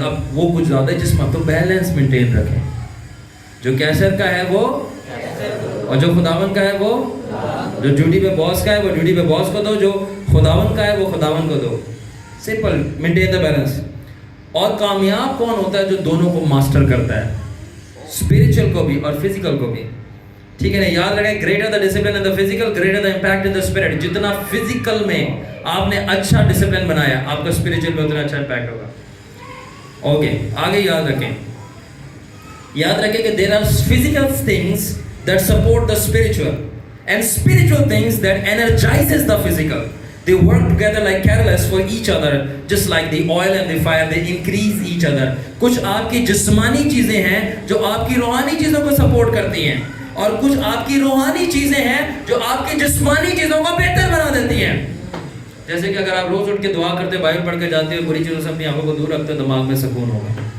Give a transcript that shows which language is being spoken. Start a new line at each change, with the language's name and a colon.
Urdu: اب وہ کچھ زیادہ جسم, تو بیلنس مینٹین رکھیں. جو کیسر کا ہے وہ, اور جو خداون کا ہے وہ, جو ڈیوٹی پہ باس کا ہے وہ ڈیوٹی پہ باس کو دو, جو خداون کا ہے وہ خداون کو دو. Simple,
English: Maintain the balance.
Urdu: اور کامیاب کون ہوتا ہے؟ جو دونوں کو ماسٹر کرتا ہے, اسپرچل کو بھی اور فزیکل کو بھی. ٹھیک ہے نا, یاد رکھیں,
English: Greater the discipline in the physical, greater the impact in the spirit.
Urdu: جتنا فزیکل میں آپ نے اچھا ڈسپلن بنایا, آپ کا اسپرچل میں اتنا اچھا امپیکٹ ہوگا.
English: okay,
Urdu: آگے یاد رکھیں کہ
English: there are physical things that support the spiritual and spiritual things that energizes the physical. They work together like catalysts for each other, just like the oil and the fire, they increase each other.
Urdu: کچھ آپ کی جسمانی چیزیں ہیں جو آپ کی روحانی چیزوں کو سپورٹ کرتی ہیں, اور کچھ آپ کی روحانی چیزیں ہیں جو آپ کی جسمانی چیزوں کو بہتر بنا دیتی ہیں. جیسے کہ اگر آپ روز اٹھ کے دعا کرتے, بائبل پڑھ کے جاتے ہو, بری چیزوں سے اپنی آنکھوں کو دور رکھتے ہو, دماغ میں سکون ہوگا.